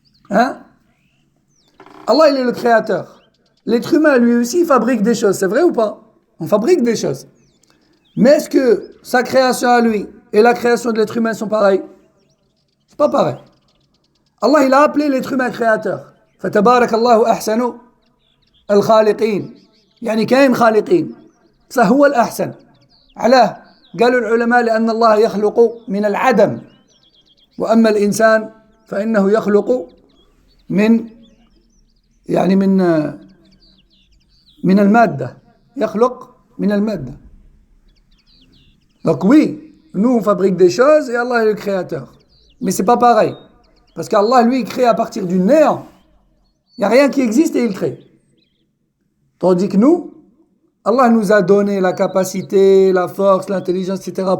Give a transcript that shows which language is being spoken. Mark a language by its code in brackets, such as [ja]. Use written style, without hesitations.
[fr] Allah, il est le créateur. L'être humain, lui aussi, fabrique des choses, c'est vrai ou pas? On fabrique des choses. Mais est-ce que sa création à lui et la création de l'être humain sont pareilles? C'est pas pareil. Allah, il a appelé l'être humain créateur. [ar] فَتَبَارَكَ اللَّهُ أَحْسَنُ الخالقين يعني كاين خالقين فهو الأحسن. علاه؟ قالوا العلماء لأن الله يخلق من العدم، وأما الإنسان فإنه يخلق من يعني من المادة، يخلق من المادة. [fr] Donc oui, nous on fabrique des choses et Allah est le créateur. Mais c'est pas pareil. Parce qu'Allah lui il crée à partir du néant. Il n'y a rien qui existe et il crée. Tandis que nous, Allah nous a donné la capacité, la force, l'intelligence, etc.